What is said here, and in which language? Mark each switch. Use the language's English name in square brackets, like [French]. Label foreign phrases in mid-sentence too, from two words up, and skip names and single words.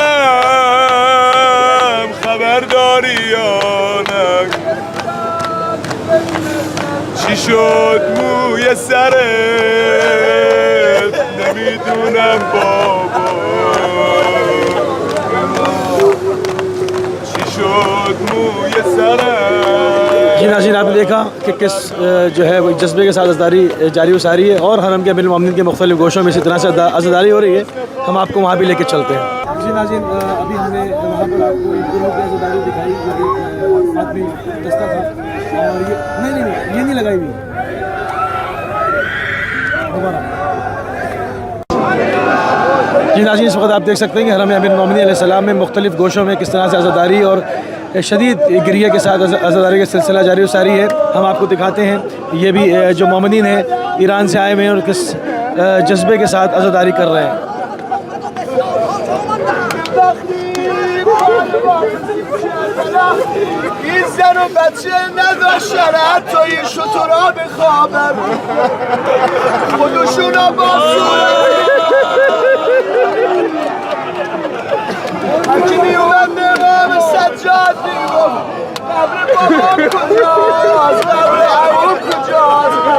[Persian] پرم خبرداری یا نه، چی شد موی سرت نمیدونم بابا، چی شد موی سرت۔ [Urdu] جی ناظرین، آپ نے دیکھا کہ کس جو ہے وہ جذبے کے ساتھ عزاداری جاری و ساری ہے، اور حرم کے امیر المومنین کے مختلف گوشوں میں اسی طرح سے عزاداری ہو رہی ہے۔ ہم آپ کو وہاں بھی لے کے چلتے ہیں۔ جی ناظرین، ابھی ہم نے وہاں پر آپ کو ایک گروہ کی عزاداری دکھائی جو کہ آدمی دستہ تھا، اور یہ نہیں لگائی ہوئی دوبارہ۔ جی ناظرین، اس وقت آپ دیکھ سکتے ہیں کہ حرم امیر المومنین [Arabic] علیہ السلام [Urdu] میں مختلف گوشوں میں کس طرح سے عزاداری اور شدید گریہ کے ساتھ عزاداری کا سلسلہ جاری و ساری ہے۔ ہم آپ کو دکھاتے ہیں یہ بھی جو مومنین ہیں ایران سے آئے ہوئے ہیں اور کس جذبے کے ساتھ عزاداری کر رہے ہیں۔ [Persian] این زن و بچه نداشتن حتی این شترها بخوابن، خودشون هم هرکی میومد به امام سجاد میگفت قبر بابام کجاست، قبر عموم کجاست،